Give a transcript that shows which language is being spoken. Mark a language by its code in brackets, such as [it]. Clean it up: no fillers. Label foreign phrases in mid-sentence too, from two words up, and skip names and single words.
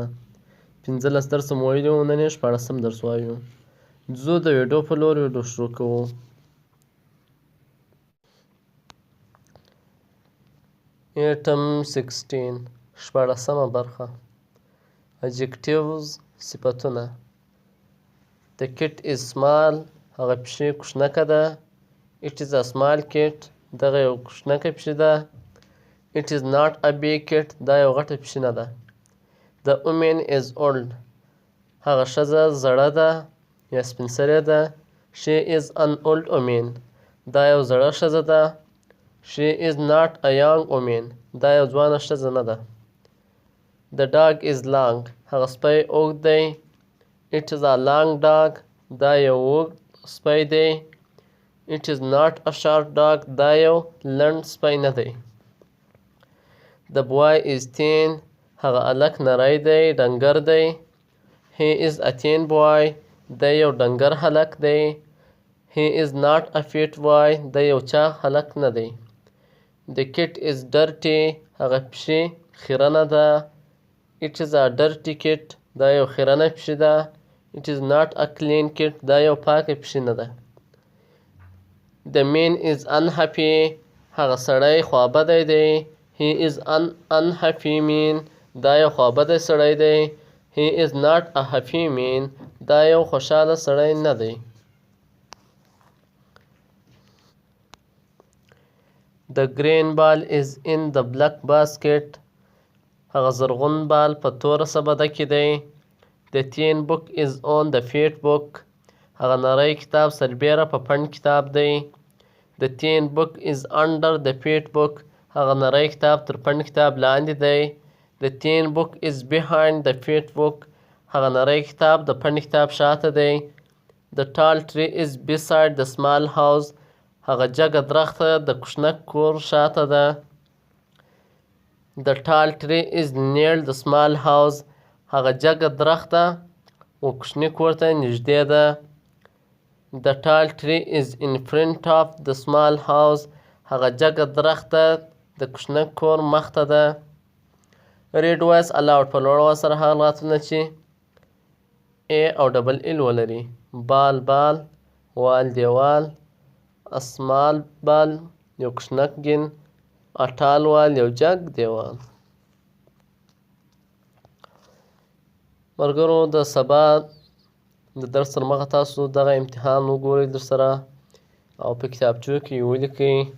[ps] 15 درسه مو ویلي وو، نن یې شپاړسم درس وایو. ځو د ویډیو په لور ویډیو شروع کوو. ایټم 16 شپاړسمه برخه. Adjectives صفتونه. [en] The kit is small. [ps] هغه پیشۍ کوچنکه ده. [en] It is a small kit. [ps] دغه یو کوچنکه پیشۍ ده. [en] It is not a big kit. [ps] دا یو غټه پیشۍ نه ده. [en] The woman is old. [ps] هغه ښځه زړه ده یا سپین سرې ده. [en] She is an old woman. [ps] دا یو زړه ښځه ده. [en] She is not a young woman. [ps] دا یو ځوانه ښځه نه ده. [en] The dog is long. [ps] هغه سپی اوږد دی. [en] It is a long dog. [ps] دا یو اوږد سپی دی. [en] It is not a short dog. [ps] دا یو لنډ سپی نه دی. [en] The boy is thin. [ps] هغه هلک نری دی، ډنګر دی. [en] He is a thin boy. [ps] دی یو ډنګر هلک دی. [en] He is not a fit boy. [ps] دی یو چاغ هلک نه دی. [en] The kit is dirty. [ps] هغه پیشۍ خیرنه ده. [en] It is a dirty kit. [ps] دا یو خیرنه پیشۍ ده. [en] It is not a clean kit. [ps] دا یو پاکه پیشۍ نه ده. [en] The man is unhappy. [ps] هغه سړی خوابدی دی. [en] He is an unhappy man. [ps] دا یو خوابدی سړی دی. [en] He is not a happy man. [ps] دا یو خوشحاله سړی نه دی. [en] The green ball is in the black basket. [ps] هغه زرغون بال په توره سبده کې دی. [en] The thin book is on the fat book. [ps] هغه نری کتاب سربیره په پنډ کتاب دی. [en] The thin book is under the fat book. [ps] هغه نری کتاب تر پنډ کتاب لاندې دی. [en] The thin book is behind the fat book. [ps] هغه نری کتاب د پنډ کتاب شاته دی. [en] The tall tree is beside the small house. [ps] هغه جګه درخته د کوچنک کور شاته ده. [en] The tall tree is near the small house. [ps] هغه جګه درخته و کوچني کور ته نږدې ده. [en] The tall tree is in front of the small house. [ps] هغه جګه درخته د کوچنک کور مخته ده. [en] Read voice aloud. [ps] په لوړ اواز سره هغه لغتونه چې A او ډبل ال ولري. بال بال، وال دیوال، [en] a small ball [ps] یو کوچنک ګین، [en] a tall wall [ps] یو جګ دیوال. ملګرو د سبا د درس تر مخه تاسو دغه امتحان وګورئ در سره او په کتابچو کې یې ولیکئ.